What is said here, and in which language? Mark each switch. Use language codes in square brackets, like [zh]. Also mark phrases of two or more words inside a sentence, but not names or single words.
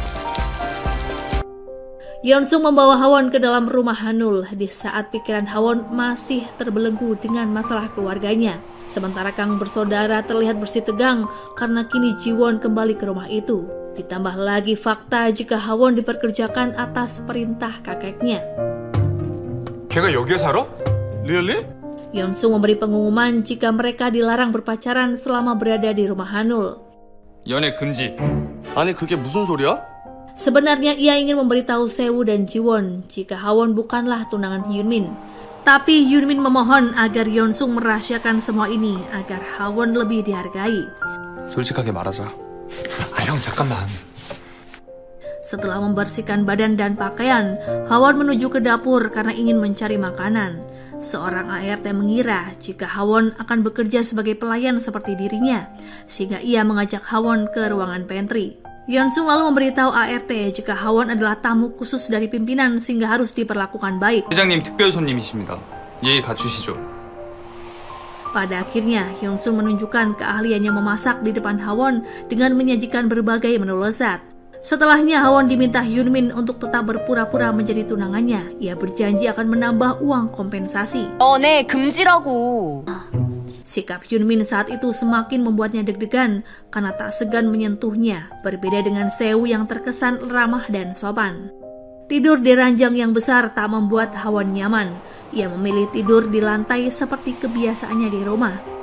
[id] Yeon-sung membawa Ha-won ke dalam rumah Hanul di saat pikiran Ha-won masih terbelenggu dengan masalah keluarganya. Sementara kang bersaudara terlihat bersih tegang karena kini Ji-won kembali ke rumah itu. Ditambah lagi fakta jika Ha-won diperkerjakan atas perintah kakeknya. [ko] 걔가 여기에 살아? [en] Really? [id] Yeon-sung memberi pengumuman jika mereka dilarang berpacaran selama berada di rumah Hanul. [ko] 연애 금지. 아니 그게 무슨 소리야? [id] Sebenarnya ia ingin memberitahu Seo dan Ji-won jika Ha-won bukanlah tunangan Hyun-min. Tapi Hyun-min memohon agar Yeon-sung merahasiakan semua ini agar Ha-won lebih dihargai. [ko] 솔직하게 말하자. 형 잠깐만. [id] Setelah membersihkan badan dan pakaian, Hawon menuju ke dapur karena ingin mencari makanan. Seorang ART mengira jika Hawon akan bekerja sebagai pelayan seperti dirinya, sehingga ia mengajak Hawon ke ruangan pantry. Yeonsung lalu memberitahu ART jika Hawon adalah tamu khusus dari pimpinan sehingga harus diperlakukan baik. [ko] 회장님 특별 손님이십니다. 예의 갖추시죠. [id] Pada akhirnya, Yeonsung menunjukkan keahliannya memasak di depan Hawon dengan menyajikan berbagai menu lezat. Setelahnya, Hawon diminta Hyunmin untuk tetap berpura-pura menjadi tunangannya. Ia berjanji akan menambah uang kompensasi. [ko] 너네 금지라고. [id] Sikap Hyunmin saat itu semakin membuatnya deg-degan karena tak segan menyentuhnya, berbeda dengan Seo yang terkesan ramah dan sopan. Tidur di ranjang yang besar tak membuat Hawon nyaman. Ia memilih tidur di lantai seperti kebiasaannya di rumah.